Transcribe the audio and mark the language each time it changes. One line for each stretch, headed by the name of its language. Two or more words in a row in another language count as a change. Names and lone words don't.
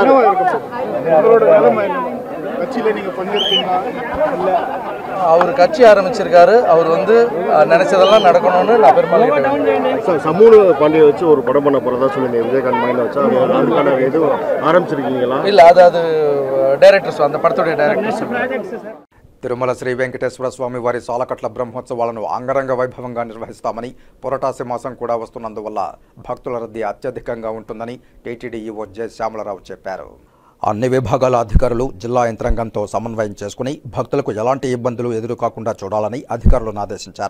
Tamil: கட்சியில் நீங்கள் பங்கேற்கீங்களா? இல்லை, அவர் கட்சி ஆரம்பிச்சிருக்காரு. அவர் வந்து நினைச்சதெல்லாம் நடக்கணும்னு நான் பெருமாள் கிட்ட. சமூக பாண்டியை வச்சு ஒரு படம் பண்ண போகிறதா சொல்லுங்க. விஜயகாந்த் மைண்டில் வச்சா அதுக்கான எதுவும் ஆரம்பிச்சிருக்கீங்களா? இல்லை, அது డైరెక్టర్స్, அந்த படத்துடைய డైరెక్టర్స్.
Telugu: తిరుమల శ్రీ వెంకటేశ్వర స్వామి వారి సాలకట్ల బ్రహ్మోత్సవాలను అంగరంగ వైభవంగా నిర్వహిస్తామని, పురటాసి మాసం కూడా వస్తున్నందువల్ల భక్తుల రద్దీ అత్యధికంగా ఉంటుందని టీటీడీ ఈవో జె శ్యామలరావు చెప్పారు. అన్ని విభాగాల అధికారులు జిల్లా యంత్రాంగంతో సమన్వయం చేసుకుని భక్తులకు ఎలాంటి ఇబ్బందులు ఎదురుకాకుండా చూడాలని అధికారులను ఆదేశించారు.